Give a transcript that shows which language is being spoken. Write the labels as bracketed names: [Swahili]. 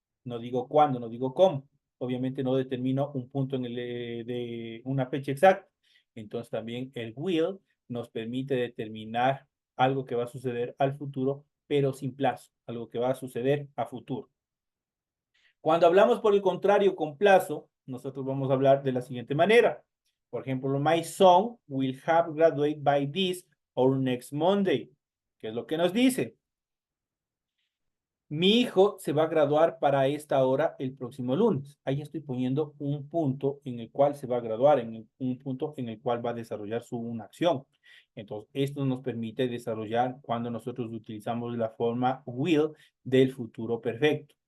[Spanish] No digo cuándo, no digo cómo. Obviamente no determino un punto de una fecha exacta. Entonces también el will nos permite determinar algo que va a suceder al futuro, pero sin plazo, algo que va a suceder a futuro. Cuando hablamos por el contrario con plazo, nosotros vamos a hablar de la siguiente manera. Por ejemplo, [English] my son will have graduated by this or next Monday. [Spanish] ¿Qué es lo que nos dice? Mi hijo se va a graduar para esta hora el próximo lunes. Ahí estoy poniendo un punto en el cual se va a graduar, un punto en el cual va a desarrollar una acción. Entonces, esto nos permite desarrollar cuando nosotros utilizamos la forma will del futuro perfecto.